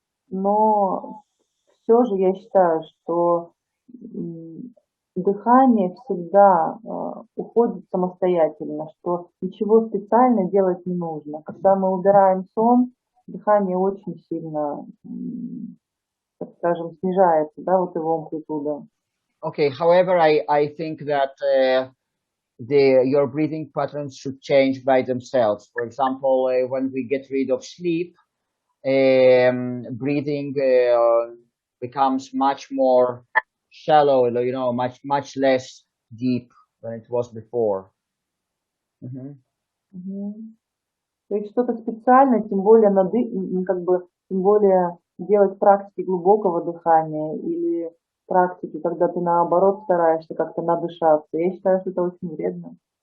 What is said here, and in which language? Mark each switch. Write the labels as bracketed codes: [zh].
[ru] Но все же я считаю, что дыхание всегда уходит самостоятельно, что ничего специально делать не нужно. Когда мы убираем сон, дыхание очень сильно, так скажем, снижается, да, вот его амплитуда. [en] Okay, however, I think that your breathing patterns should change by themselves. For example, when we get rid of sleep, breathing becomes much more shallow, you know, much less deep than it was before. [ru] То есть что-то специальное, тем более тем более делать практики глубокого дыхания или практики, когда ты наоборот стараешься как-то надышаться. Я считаю, что это очень вредно.